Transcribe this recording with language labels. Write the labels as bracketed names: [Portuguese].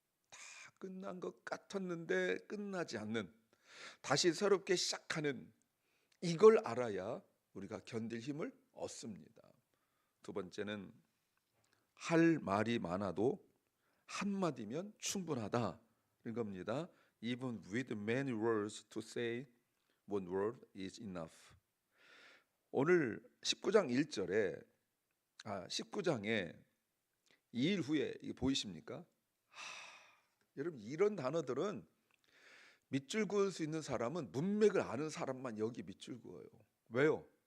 [Korean] 다 끝난 것 같았는데 끝나지 않는, 다시 새롭게 시작하는, 이걸 알아야 우리가 견딜 힘을 얻습니다. 두 번째는 할 말이 많아도 한마디면 충분하다 는 겁니다. [English] Even with many words to say, one word is enough. [Korean] 오늘 19장 1절에 19장에 2일 후에 이게 보이십니까? 여러분 이런 단어들은 밑줄 그을 수 있는 사람은 문맥을 아는 사람만 여기 밑줄 그어요. 왜요?